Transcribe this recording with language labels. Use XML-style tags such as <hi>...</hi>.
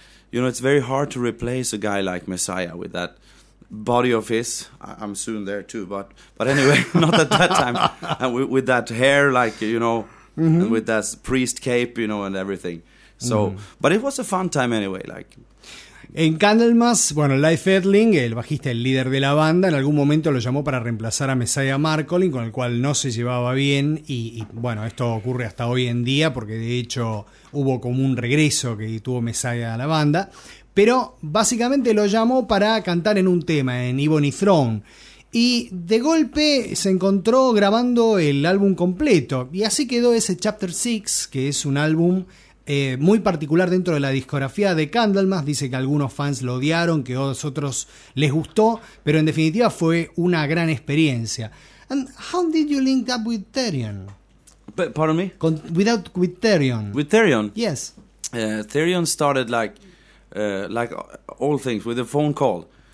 <en>You know, it's very hard to replace a guy like Messiah with that body of his. I'm soon there too. But anyway, not at that time. And with that hair, like, you know, and with that priest cape, you know, and everything. So, but it was a fun time anyway, like...</en> <es>En Candlemass, bueno, Leif Edling, el bajista, el líder de la banda, en algún momento lo llamó para reemplazar a Messiah Marcolin, con el cual no se llevaba bien, y bueno, esto ocurre hasta hoy en día, porque de hecho hubo como un regreso que tuvo Messiah a la banda, pero básicamente lo llamó para cantar en un tema, en Ebony Throne. Y de golpe se encontró grabando el álbum completo. Y así quedó ese Chapter 6, que es un álbum muy particular dentro de la discografía de Candlemass. Dice que algunos fans lo odiaron, que a otros les gustó. Pero en definitiva fue una gran experiencia.</es> <en>And how did you link up with Therion? Pardon me? With Therion. With Therion? Yes. Therion started like all things, with a phone call.</en>